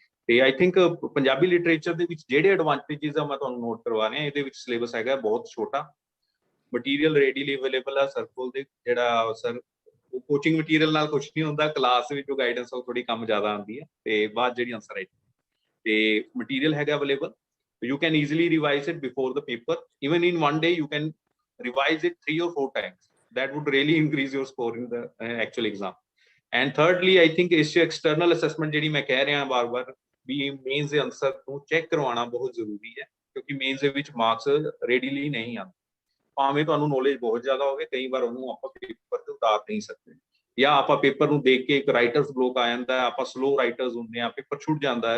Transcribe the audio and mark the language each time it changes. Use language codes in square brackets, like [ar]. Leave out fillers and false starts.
[pa] ਤੇ I think Punjabi literature ਦੇ ਵਿੱਚ ਜਿਹੜੇ ਐਡਵਾਂਟੇਜਸ ਆ ਮੈਂ ਤੁਹਾਨੂੰ ਨੋਟ ਕਰਵਾ ਰਿਹਾ, ਇਹਦੇ ਵਿੱਚ ਸਿਲੇਬਸ ਹੈਗਾ ਬਹੁਤ ਛੋਟਾ, ਮਟੀਰੀਅਲ ਰੈਡੀਲੀ ਅਵੇਲੇਬਲ ਆ ਸਰ ਕੋਲ ਦੇ, ਜਿਹੜਾ ਸਰ ਕੋਚਿੰਗ ਮਟੀਰੀਅਲ ਨਾਲ ਕੁਝ ਨਹੀਂ ਹੁੰਦਾ, ਕਲਾਸ ਵਿੱਚ ਜੋ ਗਾਈਡੈਂਸ ਉਹ ਥੋੜੀ ਕੰਮ ਜ਼ਿਆਦਾ ਆਉਂਦੀ ਹੈ, ਤੇ ਬਾਅਦ ਜਿਹੜੀ ਆਨਸਰ ਰਾਈਟਿੰਗ ਤੇ ਮਟੀਰੀਅਲ ਹੈਗਾ available, [en] you can easily revise it before the paper. Even in one day you can revise it 3 or 4 times. That would really increase your score in the actual exam. And thirdly, I think is external assessment [pa] ਜਿਹੜੀ ਮੈਂ ਕਹਿ ਰਿਹਾ ਬਾਰ-ਬਾਰ ਵੀ mains ਦੇ answer ਨੂੰ check ਕਰਵਾਉਣਾ ਬਹੁਤ ਜ਼ਰੂਰੀ ਹੈ, ਕਿਉਂਕਿ ਮੇਨਸ ਦੇ ਵਿੱਚ ਮਾਰਕਸ ਰੈਡੀਲੀ ਨਹੀਂ ਆਉਂਦੇ, ਭਾਵੇਂ ਤੁਹਾਨੂੰ ਨੌਲੇਜ ਬਹੁਤ ਜ਼ਿਆਦਾ ਹੋਵੇ, ਕਈ ਵਾਰ ਉਹਨੂੰ ਆਪਾਂ ਪੇਪਰ ਤੇ ਉਤਾਰ ਨਹੀਂ ਸਕਦੇ। ਜਾਂ ਆਪਾਂ ਪੇਪਰ ਨੂੰ ਦੇਖ ਕੇ ਇੱਕ ਰਾਈਟਰਸ ਬਲੋਕ ਆ ਜਾਂਦਾ, ਆਪਾਂ ਸਲੋ ਰਾਈਟਰਸ ਹੁੰਦੇ ਆ, ਪੇਪਰ ਛੁੱਟ ਜਾਂਦਾ ਹੈ।